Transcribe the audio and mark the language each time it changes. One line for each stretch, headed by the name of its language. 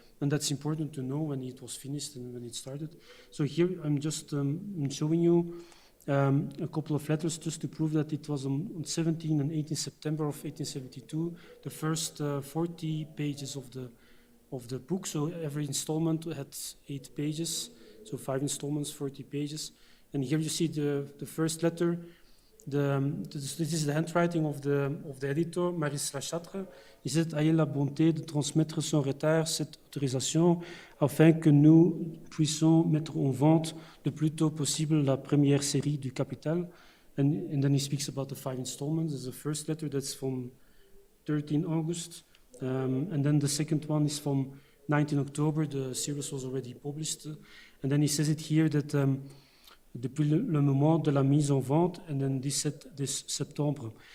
English: And that's important to know when it was finished and when it started. So here I'm just showing you a couple of letters just to prove that it was on 17 and 18 September of 1872, the first 40 pages of the book. So every installment had 8 pages, so 5 installments, 40 pages. And here you see the first letter. This is the handwriting of the editor, Maurice Lachâtre.
French: Il dit: ayez la bonté de transmettre sans retard cette autorisation afin que nous puissions mettre en vente le plus tôt possible la première série du Capital.
English: And then he speaks about the 5 installments. There's the first letter that's from 13 August. And then the second one is from 19 October. The series was already published. And then he says it here that
French: depuis le moment de la mise en vente,
English: and then
French: 17 septembre.